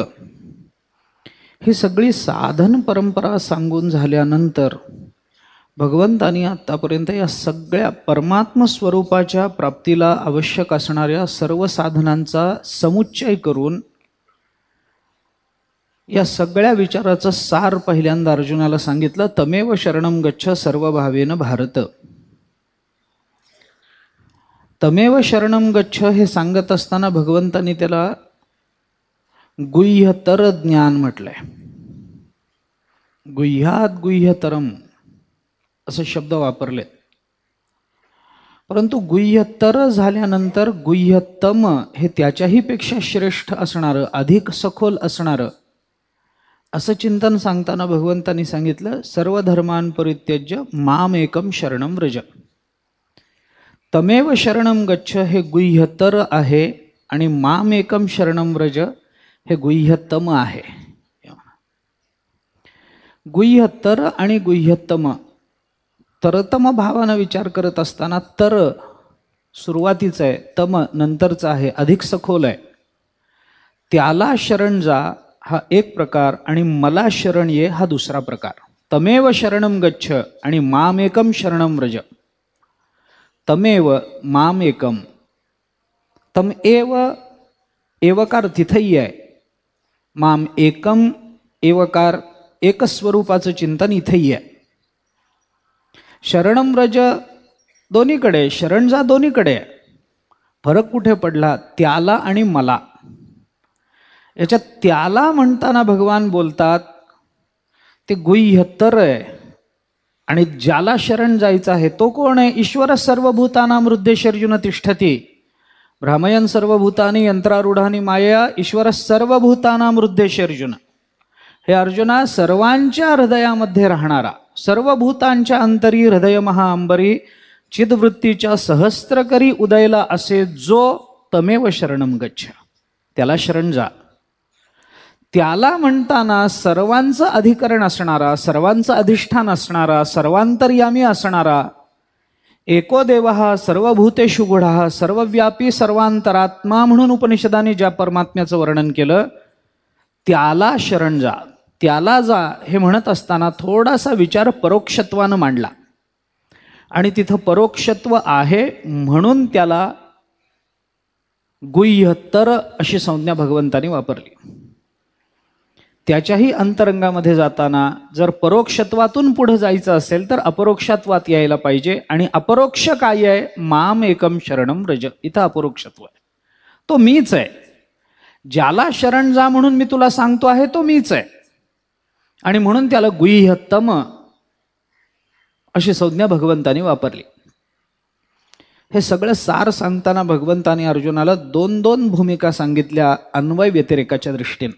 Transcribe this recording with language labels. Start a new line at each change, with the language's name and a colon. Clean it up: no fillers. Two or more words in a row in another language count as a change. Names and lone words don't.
Marathi: ही सगळी साधन परंपरा सांगून झाल्यानंतर भगवंतांनी आत्तापर्यंत या सगळ्या परमात्म स्वरूपाच्या प्राप्तीला आवश्यक असणाऱ्या सर्व साधनांचा समुच्चय करून या सगळ्या विचाराचं सार पहिल्यांदा अर्जुनाला सांगितलं.
Sanskrit: तमेव शरणं गच्छ सर्वभावेन भारत. तमेव शरणं गच्छ
Marathi: हे सांगत असताना भगवंतांनी त्याला गुह्यतर ज्ञान म्हटलंय.
Sanskrit: गुह्यात गुह्यतरम
Marathi: असे शब्द वापरले. परंतु गुह्यतर झाल्यानंतर गुह्यतम हे त्याच्याही पेक्षा श्रेष्ठ असणारं, अधिक सखोल असणारं असं चिंतन सांगताना भगवंतांनी सांगितलं,
Sanskrit: सर्व धर्मान् परित्यज्य माम एकम शरणं व्रज. तमेव शरणं गच्छ
Marathi: हे गुह्यतर आहे आणि
Sanskrit: माम एकम शरणं व्रज
Marathi: हे गुह्यतम आहे. गुह्यतर आणि गुह्यतम, तरतम भावानं विचार करत असताना तर सुरुवातीचं आहे, तम नंतरचं आहे, अधिक सखोल आहे. त्याला शरण जा हा एक प्रकार आणि मला शरण ये हा दुसरा प्रकार.
Sanskrit: तमेव शरणं गच्छ आणि मामेकम शरणं व्रज. तमेव मामेकम, तम एव
Marathi: एवकार तिथंही आहे,
Sanskrit: माम एकम
Marathi: एवकार एकस्वरूपाचं चिंतन इथंही आहे.
Sanskrit: शरणं व्रज
Marathi: दोन्हीकडे, शरण जा दोन्हीकडे. फरक कुठे पडला? त्याला आणि मला. याच्यात त्याला म्हणताना भगवान बोलतात ते गुह्यतर आहे आणि ज्याला शरण जायचं आहे तो कोण आहे?
Sanskrit: ईश्वर सर्वभूतानां हृद्देशर्जुन तिष्ठती भ्रामयन् सर्वभूतानि यंत्रारूढानि मायया ईश्वर सर्वभूतानां हृद्देशर्जुन.
Marathi: हे अर्जुना, सर्वांच्या हृदयामध्ये राहणारा, सर्वभूतांच्या अंतरी हृदय महाअंबरी चिदवृत्तीच्या सहस्त्रकरी उदयला असे जो
Sanskrit: तमेव शरणं गच्छ,
Marathi: त्याला शरण जा. त्याला म्हणताना सर्वांचं अधिकरण असणारा, सर्वांचं अधिष्ठान असणारा, सर्वांतर्यामी असणारा,
Sanskrit: एको देवः सर्वभूतेषु गूढः सर्वव्यापी सर्वांतरात्मा
Marathi: म्हणून उपनिषदाने ज्या परमात्म्याचं वर्णन केलं त्याला शरण जा, त्याला जा हे म्हणत असताना थोडासा विचार परोक्षत्वानं मांडला आणि तिथं परोक्षत्व आहे म्हणून त्याला गुह्यतर अशी संज्ञा भगवंतानी वापरली. त्याच्याही अंतरंगामध्ये जाताना जर परोक्षत्वातून पुढे जायचं असेल तर अपरोक्षत्वात यायला पाहिजे. आणि अपरोक्ष काय आहे?
Sanskrit: माम एकम शरणं व्रज.
Marathi: इथं अपरोक्षत्व आहे, तो मीच आहे. ज्याला शरण जा म्हणून मी तुला सांगतो आहे तो मीच आहे आणि म्हणून त्याला गुह्यतम अशी संज्ञा भगवंतानी वापरली. हे सगळं सार सांगताना भगवंतानी अर्जुनाला दोन दोन भूमिका सांगितल्या अन्वय व्यतिरेकाच्या दृष्टीने.